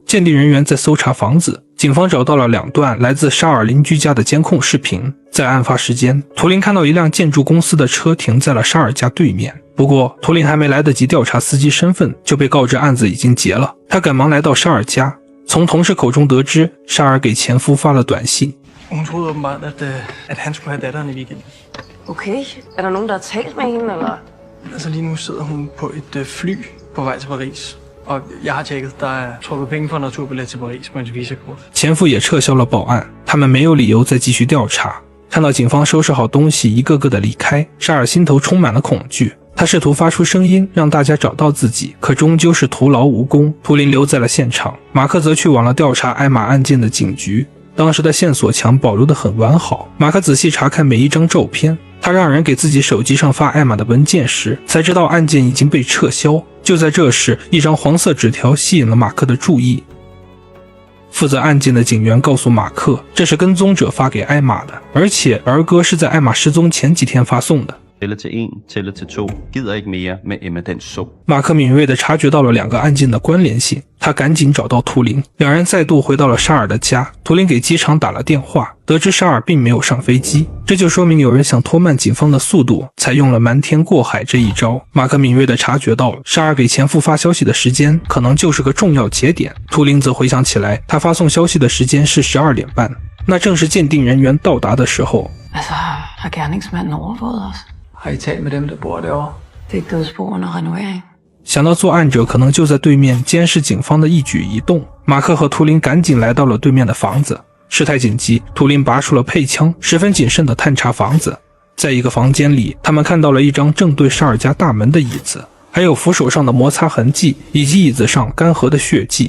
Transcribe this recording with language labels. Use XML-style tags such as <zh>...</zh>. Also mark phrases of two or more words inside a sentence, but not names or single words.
<zh>鉴定人员在搜查房子，警方找到了2段来自沙尔邻居家的监控视频。在案发时间，图灵看到一辆建筑公司的车停在了沙尔家对面，不过图灵还没来得及调查司机身份，就被告知案子已经结了。他赶忙来到沙尔家，从同事口中得知，沙尔给前夫发了短信。</zh> <da>Hun troede åbenbart, at han skulle have datteren i weekenden. Okay. Er der nogen, der har talt med hende, eller? Altså lige nu sidder hun på et fly på vej til Paris. Og jeg har tjekket, der er trukket penge for en returbillet til Paris på en visakort.</da> <zh>前夫也撤销了报案，他们没有理由再继续调查。看到警方收拾好东西，一个个的离开，沙尔心头充满了恐惧。他试图发出声音让大家找到自己，可终究是徒劳无功。图灵留在了现场，马克则去往了调查艾玛案件的警局。当时的线索墙保留得很完好。马克仔细查看每一张照片，他让人给自己手机上发艾玛的文件时，才知道案件已经被撤销。就在这时，一张黄色纸条吸引了马克的注意。负责案件的警员告诉马克，这是跟踪者发给艾玛的，而且儿歌是在艾玛失踪前几天发送的。</zh> <da>Tæller til 1, tæller til 2, gider ikke mere med Emma den så。</da> <zh>马克敏锐地察觉到了两个案件的关联性，他赶紧找到图灵，两人再度回到了沙尔的家。图灵给机场打了电话，得知沙尔并没有上飞机，这就说明有人想拖慢警方的速度，才用了瞒天过海这一招。马克敏锐地察觉到了沙尔给前夫发消息的时间可能就是个重要节点。图灵则回想起来，他发送消息的时间是12点半，那正是鉴定人员到达的时候。</zh> <da>har gerningsmanden overvåget os? Har I talt med dem, der bor derovre? Det er dødsbo under renovering.</da> <zh>想到作案者可能就在对面监视警方的一举一动，马克和图灵赶紧来到了对面的房子。事态紧急，图灵拔出了配枪，十分谨慎地探查房子。在一个房间里，他们看到了一张正对沙尔家大门的椅子，还有扶手上的摩擦痕迹，以及椅子上干涸的血迹。</zh>